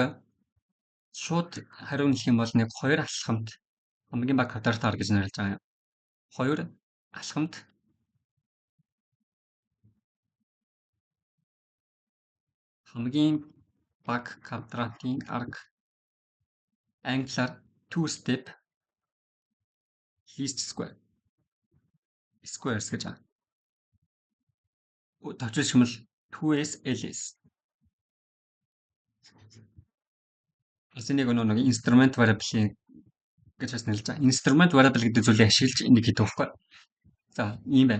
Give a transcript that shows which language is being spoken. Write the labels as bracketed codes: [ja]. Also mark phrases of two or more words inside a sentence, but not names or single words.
[mn] Шууд хариу нэх юм бол нэг хоёр алхамд хамгийн бага квадратаар гэж нэрлэж байгаа юм. Хоёр алхамд хамгийн бага квадратын арга англиар [en] two step least square squares [mn] гэж байна. Товчилж хэмэл 2s ls. Эснийг нэг [en] instrument variable [mn] гэж бас нэрлэж байгаа. [en] Instrument variable [mn] гэдэг зүйлийг ашиглаж энийг хийдэг байхгүй. За ийм байна.